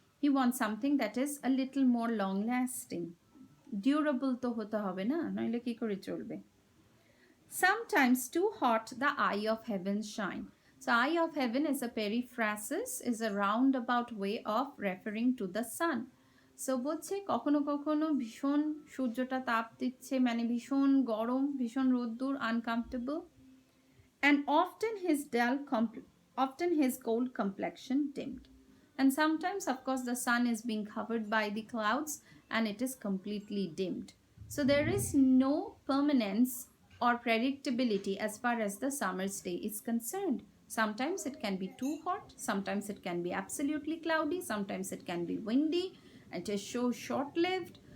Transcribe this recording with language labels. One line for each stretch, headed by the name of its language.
English: He wants something that is a little more long-lasting.
Bangla: Durable to hota hobe na, noile ki kore cholbe.
English: Sometimes too hot the eye of heaven shine. So eye of heaven is a periphrasis, is a roundabout way of referring to the sun.
Bangla: So বলছে কখনো কখনো ভীষণ সূর্যটা তাপ দিচ্ছে মানে ভীষণ গরম ভীষণ রোদ্দুর
English: uncomfortable, and often his gold complexion dimmed. And sometimes, of course, the sun is being covered by the clouds and it is completely dimmed. So there is no permanence or predictability as far as the summer's day is concerned. Sometimes it can be too hot, sometimes it can be absolutely cloudy, sometimes it can be windy, it is so short-lived.